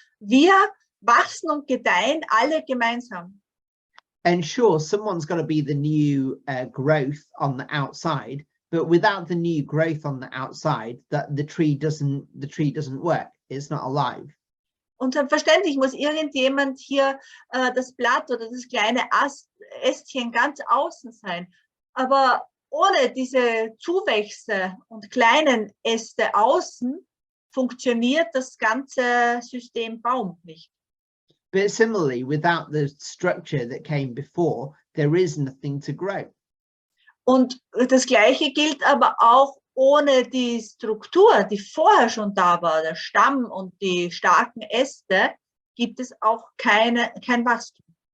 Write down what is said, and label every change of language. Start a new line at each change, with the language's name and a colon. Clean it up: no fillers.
German: Wir wachsen und gedeihen alle gemeinsam.
English: And sure, someone's got to be the new growth on the outside, but without the new growth on the outside, the tree doesn't work. It's not alive.
German: Und selbstverständlich muss irgendjemand hier das Blatt oder das kleine Ästchen ganz außen sein. Aber ohne diese Zuwächse und kleinen Äste außen funktioniert das ganze System Baum nicht.
English: But similarly, without the structure that came before, there is nothing to grow.
German: Und das Gleiche gilt aber auch ohne die Struktur, die vorher schon da war, der Stamm und die starken Äste, gibt es auch kein Wachstum.